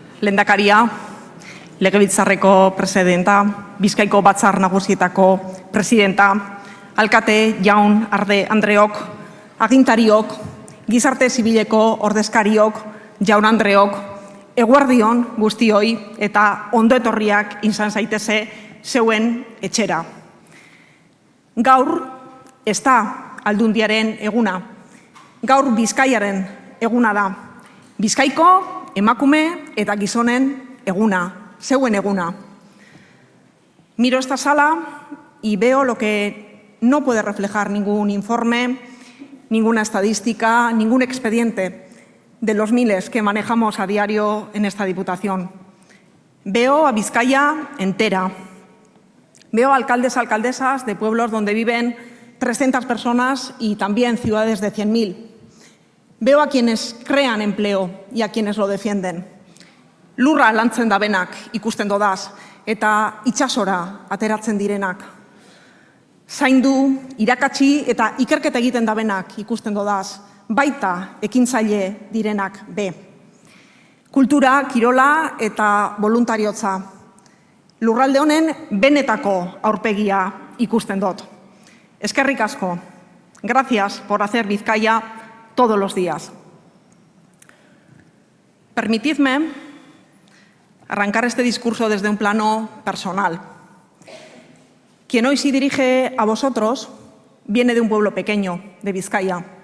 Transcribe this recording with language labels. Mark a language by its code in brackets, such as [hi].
[eu] Lehendakaria, legebiltzarreko presidenta, Bizkaiko Batzar Nagusietako presidenta, alkate jaun arde andreok, agintariok, gizarte zibileko ordezkariok, jaun andreok, eguardion guztioi eta ondo etorriak izan zaitese zeuen etxera. Gaur ez da aldundiaren eguna, gaur Bizkaiaren eguna da, Bizkaiko emakume eta gizonen eguna, zeuen eguna. [es] Miro esta sala y veo lo que no puede reflejar ningún informe, ninguna estadística, ningún expediente de los miles que manejamos a diario en esta diputación. Veo a Vizcaya entera. Veo alcaldes, alcaldesas de pueblos donde viven 300 personas y también ciudades de 100.000. Veo a quienes crean empleo y a quienes lo defienden. [eu] Lurra lantzen dabenak ikusten dodaz eta itxasora ateratzen direnak. Zaindu, irakatsi eta ikerketa egiten dabenak ikusten dodaz, baita ekintzaile direnak be. Kultura, kirola eta voluntariotza. Lurralde honen benetako aurpegia ikusten dut. Eskerrik asko. [es] Gracias por hacer Bizkaia todos los días. Permitidme arrancar este discurso desde un plano personal. Quien hoy sí dirige a vosotros viene de un pueblo pequeño, de Vizcaya.